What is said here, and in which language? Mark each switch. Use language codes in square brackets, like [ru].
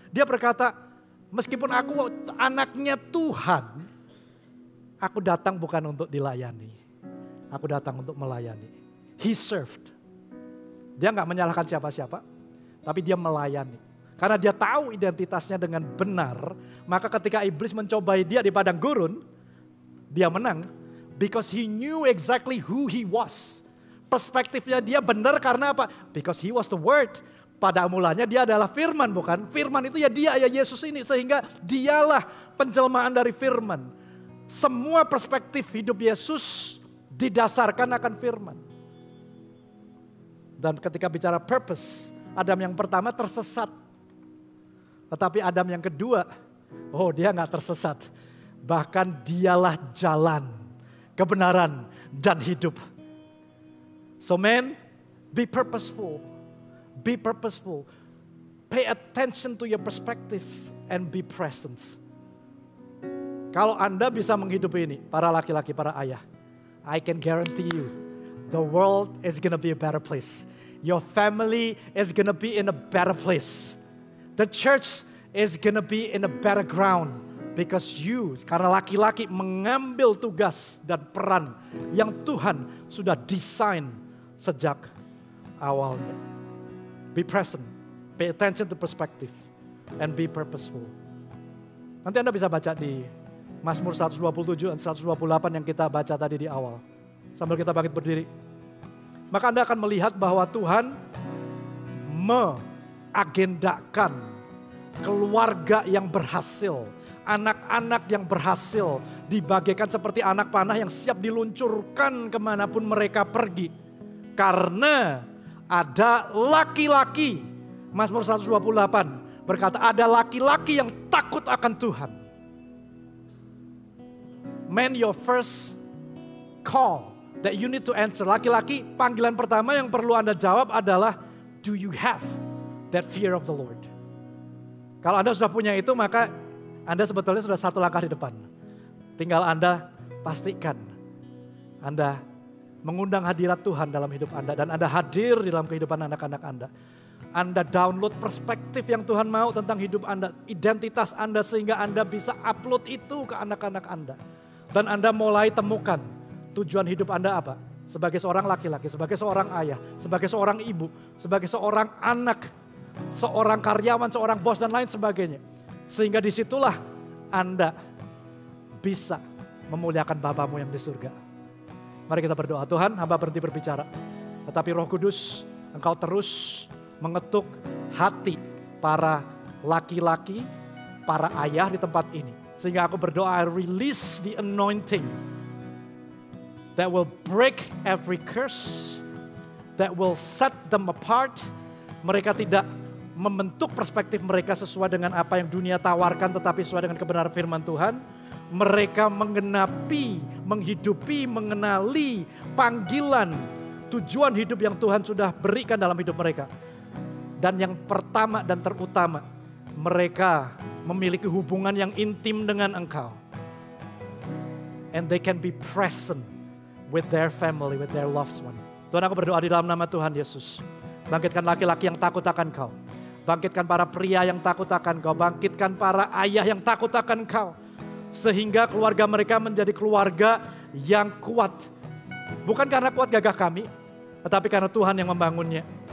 [id] Dia berkata, meskipun aku anaknya Tuhan, aku datang bukan untuk dilayani. Aku datang untuk melayani. [en] He served. [id] Dia nggak menyalahkan siapa-siapa, tapi dia melayani. Karena dia tahu identitasnya dengan benar, maka ketika iblis mencobai dia di padang gurun, dia menang. [en] Because he knew exactly who he was. [id] Perspektifnya dia benar karena apa? [en] Because he was the word. [id] Pada mulanya dia adalah firman bukan? Firman itu ya dia ya Yesus ini. Sehingga dialah penjelmaan dari firman. Semua perspektif hidup Yesus didasarkan akan firman. Dan ketika bicara purpose, Adam yang pertama tersesat. Tetapi Adam yang kedua, dia gak tersesat. Bahkan dialah jalan, kebenaran, dan hidup. [en] So man, be purposeful. Be purposeful. Pay attention to your perspective and be present. [id] Kalau Anda bisa menghidupi ini, para laki-laki, para ayah, [en] I can guarantee you, the world is gonna be a better place. Your family is gonna be in a better place. The church is gonna be in a better ground. Because you, [id] karena laki-laki mengambil tugas dan peran yang Tuhan sudah desain sejak awalnya. [en] Be present, pay attention to perspective, and be purposeful. [id] Nanti Anda bisa baca di Mazmur 127 dan 128 yang kita baca tadi di awal. Sambil kita bangkit berdiri. Maka Anda akan melihat bahwa Tuhan mengagendakan keluarga yang berhasil. Anak-anak yang berhasil dibagikan seperti anak panah yang siap diluncurkan kemanapun mereka pergi. Karena ada laki-laki, Mazmur 128 berkata ada laki-laki yang takut akan Tuhan. [en] Man, your first call that you need to answer. [id] Laki-laki, panggilan pertama yang perlu Anda jawab adalah, [en] do you have that fear of the Lord? [id] Kalau Anda sudah punya itu, maka Anda sebetulnya sudah satu langkah di depan. Tinggal Anda pastikan Anda mengundang hadirat Tuhan dalam hidup Anda. Dan Anda hadir di dalam kehidupan anak-anak Anda. Anda download perspektif yang Tuhan mau tentang hidup Anda. Identitas Anda sehingga Anda bisa upload itu ke anak-anak Anda. Dan Anda mulai temukan tujuan hidup Anda apa. Sebagai seorang laki-laki, sebagai seorang ayah, sebagai seorang ibu, sebagai seorang anak, seorang karyawan, seorang bos dan lain sebagainya. Sehingga disitulah Anda bisa memuliakan Bapamu yang di surga. Mari kita berdoa. Tuhan, hamba berhenti berbicara. Tetapi Roh Kudus, Engkau terus mengetuk hati para laki-laki, para ayah di tempat ini. Sehingga aku berdoa, [en] I release the anointing that will break every curse, that will set them apart. [id] Mereka tidak membentuk perspektif mereka sesuai dengan apa yang dunia tawarkan, tetapi sesuai dengan kebenaran firman Tuhan. Mereka menggenapi, menghidupi, mengenali panggilan, tujuan hidup yang Tuhan sudah berikan dalam hidup mereka. Dan yang pertama dan terutama, mereka memiliki hubungan yang intim dengan Engkau. [en] And they can be present with their family, with their loved one. [id] Tuhan, aku berdoa di dalam nama Tuhan Yesus. Bangkitkan laki-laki yang takut akan Kau. Bangkitkan para pria yang takut akan Kau. Bangkitkan para ayah yang takut akan Kau. Sehingga keluarga mereka menjadi keluarga yang kuat. Bukan karena kuat gagah kami, tetapi karena Tuhan yang membangunnya.